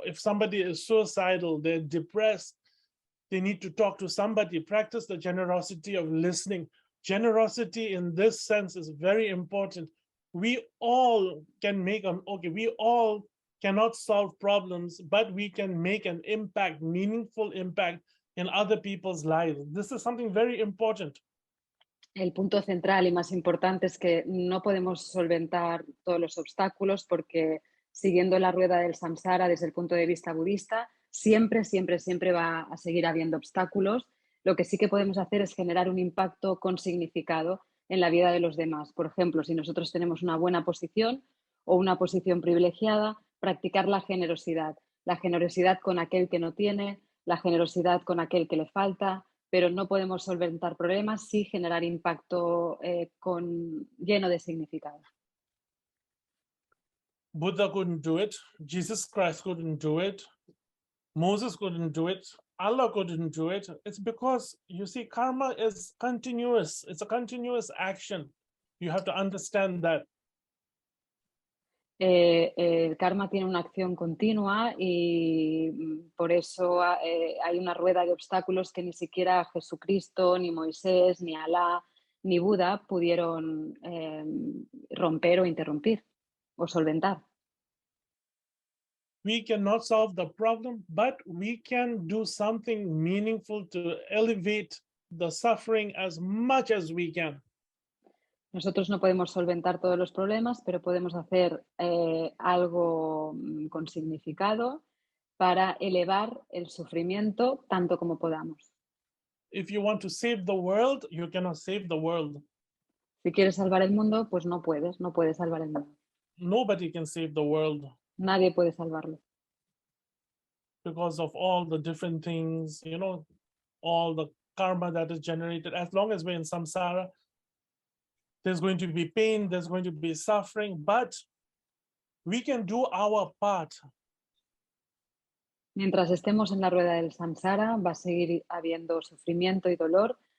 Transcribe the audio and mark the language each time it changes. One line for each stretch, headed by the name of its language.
English: If somebody is suicidal, they're depressed, they need to talk to somebody, practice the generosity of listening. Generosity in this sense is very important. We all can make we all cannot solve problems, but we can make an impact, meaningful impact in other people's lives. This is something very important.
Spanish: El punto central y más importante es que no podemos solventar todos los obstáculos porque siguiendo la rueda del samsara desde el punto de vista budista, siempre va a seguir habiendo obstáculos. Lo que sí que podemos hacer es generar un impacto con significado en la vida de los demás. Por ejemplo, si nosotros tenemos una buena posición o una posición privilegiada, practicar la generosidad con aquel que no tiene, la generosidad con aquel que le falta, pero no podemos solventar problemas sin generar impacto lleno de significado.
English: Buddha couldn't do it, Jesus Christ couldn't do it, Moses couldn't do it, Allah couldn't do it. It's because, you see, karma is continuous. It's a continuous action. You have to understand that.
Spanish: El karma tiene una acción continua y por eso hay una rueda de obstáculos que ni siquiera Jesucristo, ni Moisés, ni Alá, ni Buda pudieron romper o interrumpir o solventar.
English: We cannot solve the problem, but we can do something meaningful to elevate the suffering as much as we can.
Spanish: Nosotros no podemos solventar todos los problemas, pero podemos hacer algo con significado para elevar el sufrimiento tanto como podamos.
English: If you want to save the world, you cannot save the world.
Spanish: Si quieres salvar el mundo, pues no puedes salvar el mundo.
English: Nobody can save the world
Spanish: Nadie puede salvarlo.
English: because of all the different things, you know, all the karma that is generated. As long as we're in samsara, there's going to be pain, there's going to be suffering, but we can do our part.
Spanish: Mientras estemos en la rueda del samsara, va a seguir habiendo sufrimiento y dolor.